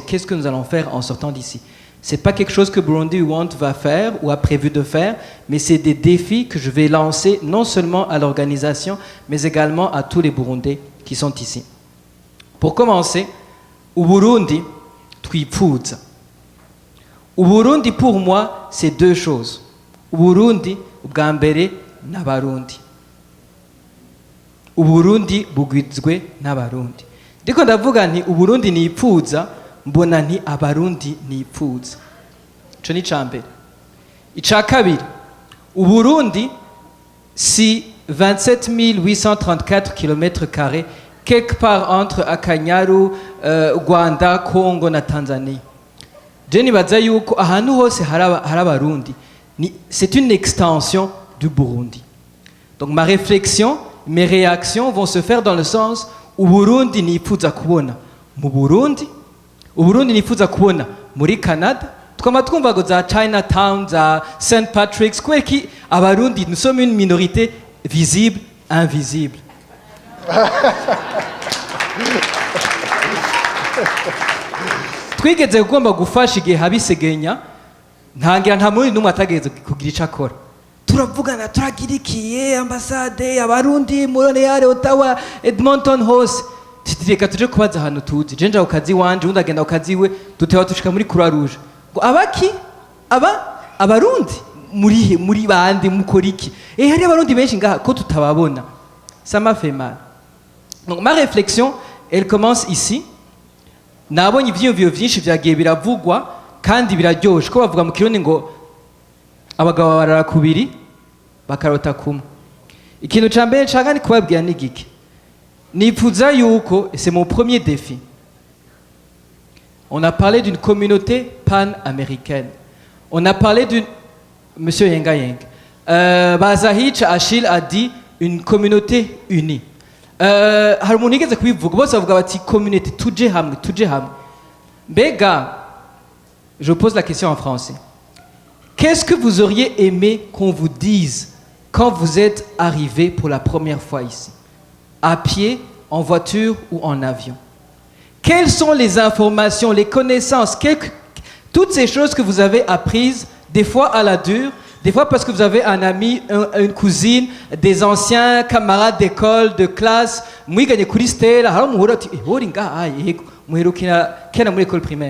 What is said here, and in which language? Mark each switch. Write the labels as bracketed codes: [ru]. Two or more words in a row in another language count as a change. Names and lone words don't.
[fr] Qu'est-ce que nous allons faire en sortant d'ici? C'est pas quelque chose que Burundi We Want va faire ou a prévu de faire, mais c'est des défis que je vais lancer non seulement à l'organisation, mais également à tous les Burundais qui sont ici. Pour commencer, au Burundi, twifuza. Au Burundi, pour moi, c'est 2 choses. Au Burundi, [rn] ubwa mbere n'abarundi. [fr] Au Burundi [rn] bugwizwe n'abarundi. Ndiko ndavuga nti Uburundi nipfuza, mbona nti abarundi nipfuza. Ico ni icambere. Ica kabiri, Uburundi si 27 834 km², [fr] quelque part entre [rn] Akanyaru, Rwanda, Congo na Tanzanie. Je nibaza yuko ahantu hose hari abarundi. [fr] C'est une extension du Burundi. Donc ma réflexion, mes réactions vont se faire dans le sens où Burundi [rn] nifuza kubona mu Burundi, Uburundi nifuza kubona muri Canada, tukaba twumva ngo za Chinatown, za St. Patrick's, kubera ki abarundi [fr] nous sommes une minorité visible, invisible. [rn] Twigeze kugomba gufasha igihe habisegenya, ntangira nta muri numwe atageze kugira ico akora. Turavugana, turagirikiye ambasade abarundi Montreal, Ottawa, Edmonton hose. Reka tuje kubaza ahantu tuzi. Je nja ukazi wanje, undi agenda ukazi we, dutewa tushika muri Croix Rouge. Ngo abaki? Abarundi muri bande mukora iki? Hari abarundi benshi ngaha ko tutababona. [fr] Ça m'a fait mal. Donc ma réflexion, elle commence ici. [rn] Nabonye ivyiyumviro vyinshi vyagiye biravugwa kandi biraryoshe ko bavuga mu Kirundi ngo abagabo barara kubiri bakarota kumwe. Ikintu ca mbere nshaka ni kubabwira ni giki. Nipfuza yuko, [fr] c'est mon premier défi. On a parlé d'une communauté pan-américaine. On a parlé d'une... Monsieur Yenga Yeng. Bazahich Achille a dit une communauté unie. [rn] Hari umuntu yigeze kubivuga bose bavuga bati communauté tuje hamwe. Mbega, [fr] je pose la question en français. Qu'est-ce que vous auriez aimé qu'on vous dise quand vous êtes arrivé pour la première fois ici? À pied, en voiture ou en avion? Quelles sont les informations, les connaissances, toutes ces choses que vous avez apprises, des fois à la dure, des fois parce que vous avez un ami, une cousine, des anciens camarades d'école, de classe, [rn] mwiganye kuri Stella, haro muhura ati hori ngaha yego muherukira kena muri [fr] école primaire.